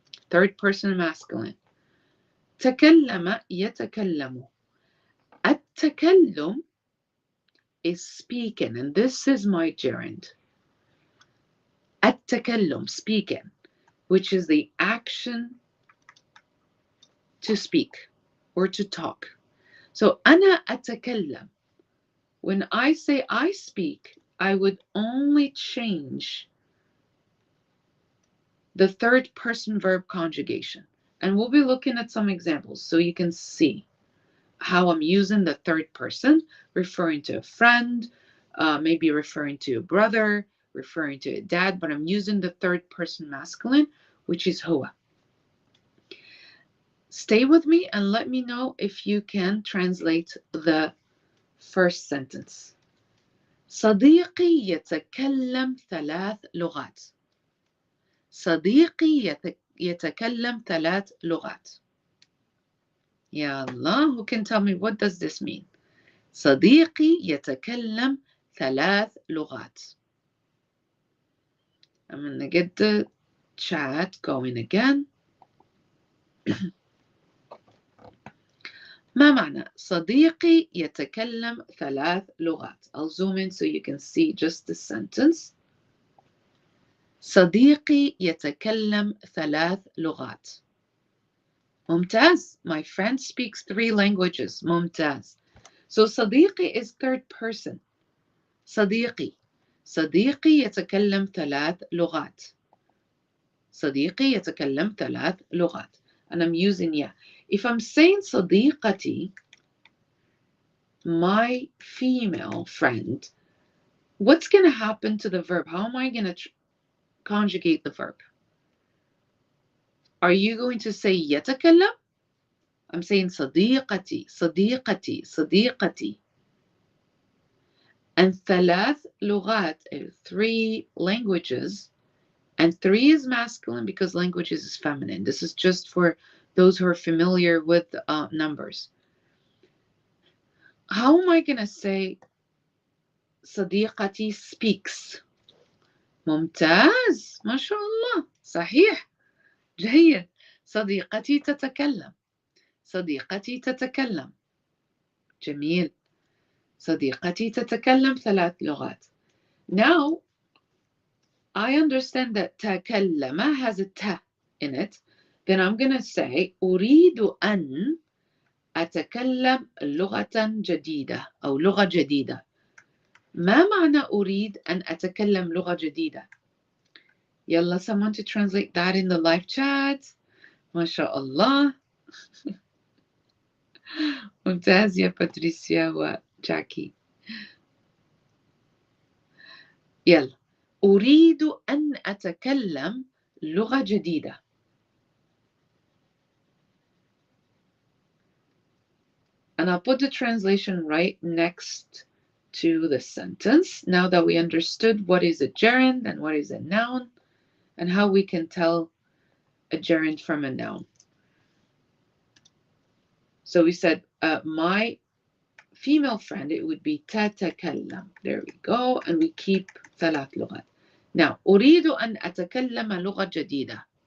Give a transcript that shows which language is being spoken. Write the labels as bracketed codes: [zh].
[en] Third person masculine. [ar] تكلم يتكلم. [en] التكلم is speaking, and this is my gerund. التكلم, speaking, which is the action to speak or to talk. [ar] So أنا أتكلم. [en] When I say I speak, I would only change the third person verb conjugation. And we'll be looking at some examples so you can see how I'm using the third person, referring to a friend, maybe referring to a brother, referring to a dad, but I'm using the third person masculine, which is huwa. Stay with me and let me know if you can translate the first sentence. [ar] صديقي يتكلم 3 لغات. صديقي يتكلم 3 لغات. [en] Ya Allah, who can tell me what does this mean? [ar] صديقي يتكلم 3 لغات. [en] I'm going to get the chat going again. [ar] ما معنى صديقي يتكلم 3 لغات? [en] I'll zoom in so you can see just the sentence. [ar] صديقي يتكلم 3 لغات. ممتاز. [en] My friend speaks 3 languages. [ar] ممتاز. [en] So صديقي is third person. [ar] صديقي. صديقي يتكلم 3 لغات. صديقي يتكلم 3 لغات. [en] And I'm using ya. If I'm saying صديقتي, my female friend, what's going to happen to the verb? How am I going to conjugate the verb? Are you going to say يتكلم? [ar] I'm saying صديقتي, صديقتي, صديقتي. [en] And 3 لغات, 3 languages, and 3 is masculine because languages is feminine. This is just for those who are familiar with numbers. How am I going to say صديقتي speaks? [ar] ممتاز. ما شاء الله. صحيح. جيد. صديقتي تتكلم. صديقتي تتكلم. جميل. صديقتي تتكلم 3 لغات. [en] Now, I understand that تكلم has a ta in it. Then I'm going to say [ar] أريد أن أتكلم لغة جديدة أو لغة جديدة. ما معنى أريد أن أتكلم لغة جديدة؟ يلا [en] someone to translate that in the live chat. [ar] ما شاء الله. ممتاز يا باتريسيا وجاكي. يلا أريد أن أتكلم لغة جديدة. [en] And I'll put the translation right next to the sentence. Now that we understood what is a gerund and what is a noun and how we can tell a gerund from a noun. So we said my female friend, it would be تتكلم. There we go. And we keep 3 لغات. [ar] Now أريد أن أتكلم لغة جديدة.